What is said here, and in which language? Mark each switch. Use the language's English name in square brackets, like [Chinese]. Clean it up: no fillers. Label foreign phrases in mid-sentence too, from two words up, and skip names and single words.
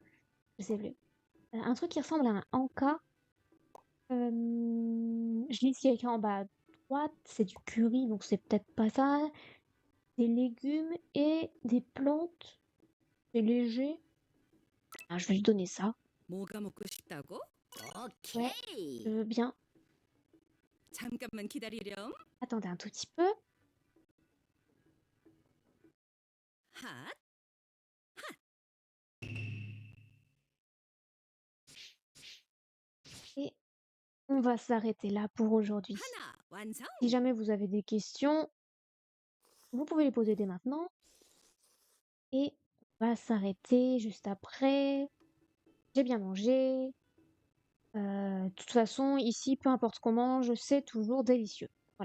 [French] Je sais plus. Un truc qui ressemble à un anka. Je lis ce qu'il y a écrit en bas à droite. C'est du curry, donc c'est peut-être pas ça. Des légumes et des plantes. C'est léger. Ah, je vais lui donner ça. [Korean] 뭐가 먹고 싶다고? [French] Ouais, [Korean] 오케이. [French] je veux bien. [Korean] 잠깐만 기다리렴. [French] Attendez un tout petit peu. [Korean] 핫. [French] Et on va s'arrêter là pour aujourd'hui. [Korean] 하나 완성. [French] Si jamais vous avez des questions, vous pouvez les poser dès maintenant. Et on va s'arrêter juste après. J'ai bien mangé. De toute façon, ici, peu importe ce qu'on mange, c'est toujours délicieux. Voilà.